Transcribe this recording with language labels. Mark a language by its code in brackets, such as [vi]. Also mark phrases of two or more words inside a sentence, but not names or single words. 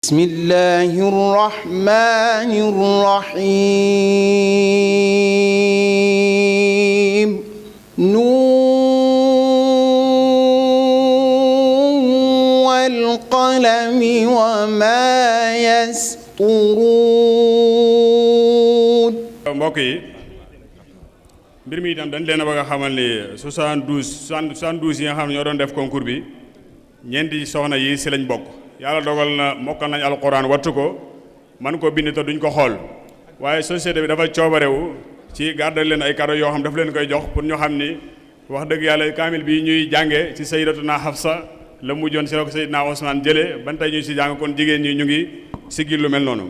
[ar] بسم الله الرحمن الرحيم نون والقلم وما يسطرون. [wo] mbokk yi mbir mi itam dañ leen a bëgg a xamal ni 72 yi nga xam ne ñoo doon def concours bi ñeenti soxna yi si lañ bokk. yàlla dogal na mokkal nañ alquran wattu ko man ko bind te duñ ko xool waaye société bi dafa coobarewu ci gardal leen ay cadeau yoo xam daf leen koy jox pour ñu xam ni wax dëgg yàlla kaamil bi ñuy jànge ci sayyidatuna Hafsa la mujjoon si la ko sayyidina Usmaan jëlee ban tey ñu si jàng kon jigéen ñi ñu ngi sigil lu mel noonu.